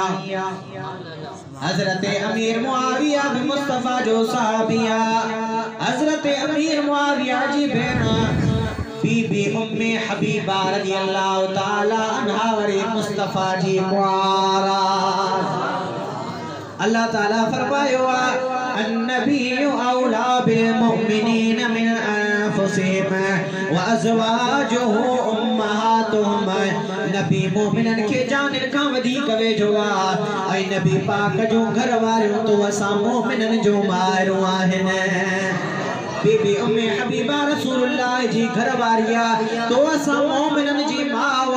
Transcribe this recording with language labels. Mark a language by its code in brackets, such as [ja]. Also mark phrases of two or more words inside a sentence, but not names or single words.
[sd] हजरत अमीर मुआविया बि मुस्तफा जो सहाबिया, हजरत अमीर मुआविया जी भेण बीबी उम्मे हबीबा [ar] رضي الله تعالى عنها [sd] वरी मुस्तफा जी मुआरा। अल्लाह ताला फरमायो [ar] النبي أولى بالمؤمنين من أنفسهم وأزواجه أمهاتهم. [sd] नबी मोमिनन के जानिन का वधीक वेझो आ, ऐं नबी पाक जो घर वारियूं तो असां मोमिनन जो माइरूं आहिनि। बीबी उम्मे हबीबा रसूलुल्लाह जी घर वारिया तो असां मोमिनन जी मावा।